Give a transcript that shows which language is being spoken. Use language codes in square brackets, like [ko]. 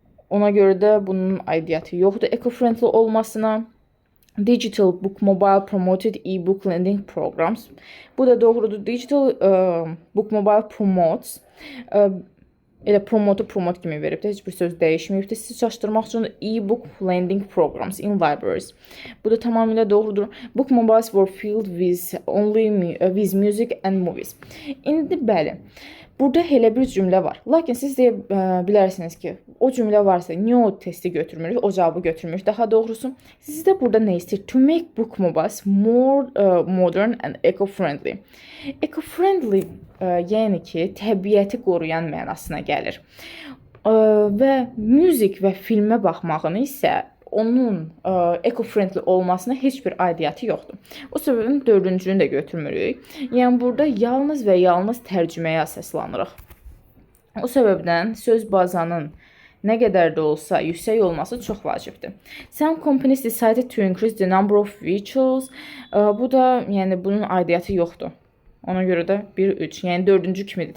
[az] Ona görə də bunun aidiyyəti yoxdur eco-friendly olmasına. [en] Digital bookmobile promoted e-book lending programs. [az] Bu da doğrudur. [en] Digital bookmobile promotes. [az] Elə promote kimi veribdir. Heç bir söz dəyişməyibdir. Sizi çaşdırmaq üçün [en] e-book lending programs in libraries. [az] Bu da tamamilə doğrudur. [en] Bookmobiles were filled with music and movies. [az] İndi bəli. Burada elə bir cümlə var. Lakin siz deyə bilərsiniz ki, o cümlə varsa, niyə o testi götürmürük, o cavabı götürmürük? Daha doğrusu, sizdə burada nə istəyir? [en] To make bookmobiles more modern and eco-friendly. [az] Eco-friendly, yəni ki, təbiəti qoruyan mənasına gəlir. Və müzik və filmə baxmağını isə onun eco-friendly olmasına heç bir aidiyyəti yoxdur. O səbəbdən dördüncünü də götürmürük. Yəni, burada yalnız və yalnız tərcüməyə əsaslanırıq. O səbəbdən söz bazanın nə qədər də olsa yüksək olması çox vacibdir. [en] Some companies decided to increase the number of vehicles. [az] Bu da, yəni, bunun aidiyyəti yoxdur. Ona görə də 1-3, yəni dördüncü kimidir.